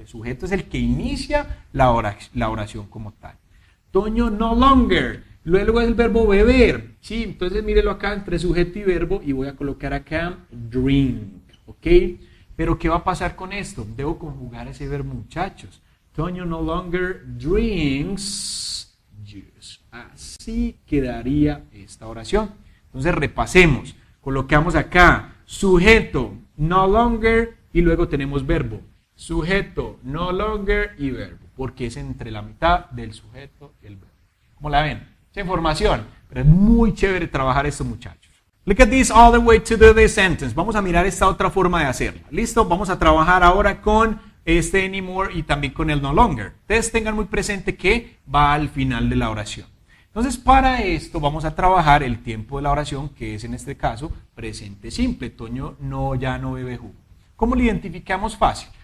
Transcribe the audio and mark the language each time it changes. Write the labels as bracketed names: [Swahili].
[Spanish] El sujeto es el que inicia la oración como tal. Toño no longer. Luego es el verbo beber. Sí, entonces mírelo acá entre sujeto y verbo y voy a colocar acá drink. ¿Ok? Pero ¿qué va a pasar con esto? Debo conjugar ese verbo, muchachos. [English] Toño no longer drinks juice. [Spanish] Así quedaría esta oración. Entonces repasemos. Colocamos acá sujeto no longer y luego tenemos verbo. Sujeto no longer y verbo. Porque es entre la mitad del sujeto y el verbo. ¿Cómo la ven? Esa información. Pero es muy chévere trabajar esto, muchachos. [English] Look at this all the way to the sentence. [Spanish] Vamos a mirar esta otra forma de hacerla. ¿Listo? Vamos a trabajar ahora con este anymore y también con el no longer. Ustedes tengan muy presente que va al final de la oración. Entonces, para esto vamos a trabajar el tiempo de la oración, que es en este caso presente simple. Toño ya no bebe jugo. ¿Cómo lo identificamos fácil?